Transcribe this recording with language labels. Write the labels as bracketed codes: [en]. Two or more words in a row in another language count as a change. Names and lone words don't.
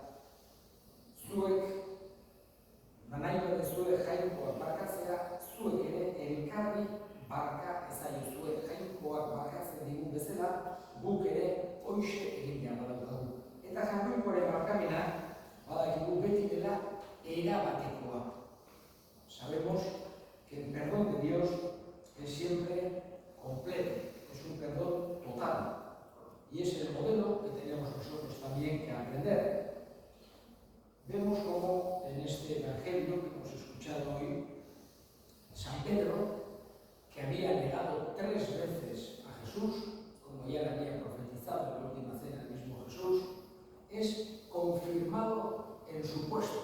[eu] Zuek, nahi badezue jainkoak barkatzea, zuek ere elkarri barka ezaiozue. Jainkoak barkatzen digun bezala, guk ere hoxe egin behar badaukagu. Eta jainkoaren barkamena, badakigu beti dela erabatekoa. [es] Sabemos que el perdón de Dios es siempre completo. Es un perdón total. Y es el modelo que tenemos nosotros también que aprender. Vemos como en este evangelio que hemos escuchado hoy, San Pedro, que había negado 3 veces a Jesús, como ya le había profetizado en la última cena el mismo Jesús, es confirmado en su puesto.